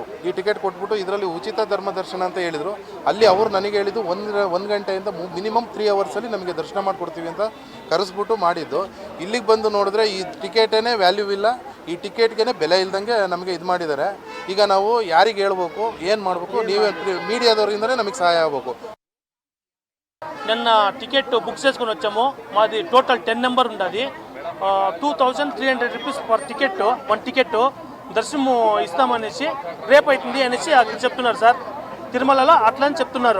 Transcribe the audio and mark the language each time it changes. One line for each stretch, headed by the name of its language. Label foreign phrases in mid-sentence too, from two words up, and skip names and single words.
Kannada: ಈ ಟಿಕೆಟ್ ಕೊಟ್ಬಿಟ್ಟು ಇದರಲ್ಲಿ ಉಚಿತ ಧರ್ಮ ದರ್ಶನ ಅಂತ ಹೇಳಿದರು. ಅಲ್ಲಿ ಅವರು ನನಗೆ ಹೇಳಿದ್ದು 1 ಗಂಟೆಯಿಂದ ಮಿನಿಮಮ್ 3 ಅವರ್ಸಲ್ಲಿ ನಮಗೆ ದರ್ಶನ ಮಾಡಿಕೊಡ್ತೀವಿ ಅಂತ ಕರೆಸ್ಬಿಟ್ಟು ಮಾಡಿದ್ದು. ಇಲ್ಲಿಗೆ ಬಂದು ನೋಡಿದ್ರೆ ಈ ಟಿಕೆಟೇ ವ್ಯಾಲ್ಯೂ ಇಲ್ಲ, ಈ ಟಿಕೆಟ್ಗೆ ಬೆಲೆ ಇಲ್ದಂಗೆ ನಮಗೆ ಇದು ಮಾಡಿದ್ದಾರೆ. ಈಗ ನಾವು ಯಾರಿಗೆ ಹೇಳ್ಬೇಕು, ಏನು ಮಾಡಬೇಕು, ನೀವೇ ಮೀಡಿಯಾದವರಿಂದನೇ ನಮಗೆ ಸಹಾಯ ಆಗಬೇಕು.
Telugu: నిన్న టికెట్ బుక్ చేసుకొని వచ్చాము. మాది టోటల్ 10 నెంబర్ ఉన్నది. 2,300
English: rupees per ticket,
Telugu: 1 టికెట్ దర్శనము ఇస్తామనేసి రేపు అవుతుంది అనేసి అక్కడ చెప్తున్నారు సార్. తిరుమలలో అట్లా అని చెప్తున్నారు.